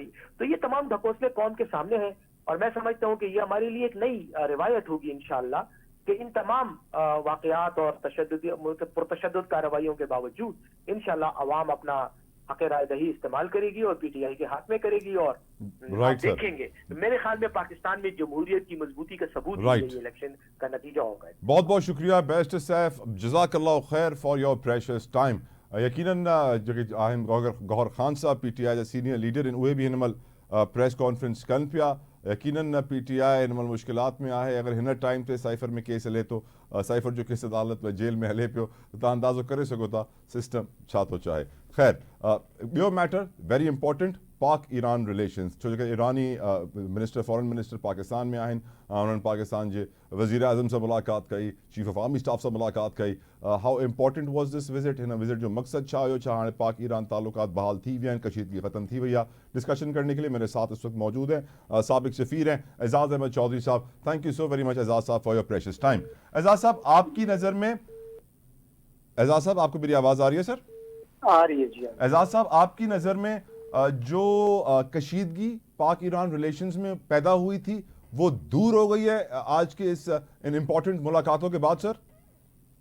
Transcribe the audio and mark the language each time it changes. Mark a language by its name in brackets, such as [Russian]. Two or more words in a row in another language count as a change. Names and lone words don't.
[Urdu] تو یہ تمام ڈھکوسلے قوم کے سامنے ہیں، اور میں سمجھتا ہوں کہ یہ ہمارے لیے ایک نئی روایت ہوگی ان شاء اللہ، کہ ان تمام واقعات اور پرتشدد کارروائیوں کے باوجود ان شاء اللہ عوام اپنا حق رائے دہی استعمال کرے گی اور پی ٹی آئی کے ہاتھ میں کرے گی. اور دیکھیں گے، میرے خیال میں پاکستان میں جمہوریت کی مضبوطی کا ثبوت یہ الیکشن کا نتیجہ ہوگا. بہت بہت شکریہ بیرسٹر سیف, [Arabic] جزاك الله خير [English] for your precious time. [Sindhi] यकीनन जो कि आहिम गौहर खान साहब पीटीआई जा सीनियर लीडर इन उहे भी हिन [English] press conference [Sindhi] कन पिया। यकीनन पीटीआई इन मुश्किलात में आहे। अगर हिन टाइम ते साइफर में केस हले तो साइफर जो केस अदालत में जेल में हले पियो, तो तव्हां अंदाज़ो करे सघो था सिस्टम छा थो चाहे। खैर, ॿियो [English] matter very important, [Sindhi] पाक ईरान रिलेशन्स, छो जो ईरानी मिनिस्टर [English] foreign minister [Sindhi] पाकिस्तान में आहिनि। [Urdu] انہوں نے پاکستان کے وزیر اعظم سے ملاقات کئی, [English] chief of army staff [Urdu] سے ملاقات کئی. [English] How important was this visit? [Sindhi] हिन विजिट जो मकसद छा हुयो? छा हाणे पाक ईरान ताल्लुकात बहाल थी विया आहिनि, कशीदगी ख़त्म थी वई आहे? [Urdu] ڈسکشن کرنے کے لیے میرے ساتھ اس وقت موجود ہیں سابق سفیر ہیں اعجاز احمد چوہدری صاحب. [English] Thank you so very much Ejaz sahab for your precious time. [Urdu] اعجاز صاحب، آپ کی نظر میں، اعجاز صاحب آپ کو میری آواز آ رہی ہے? सर آ رہی ہے جی. اعجاز صاحب، آپ کی نظر میں جو کشیدگی پاک ایران ریلیشنز میں پیدا ہوئی تھی وہ دور ہو گئی ہے آج کے ان امپورٹنٹ ملاقاتوں کے بعد?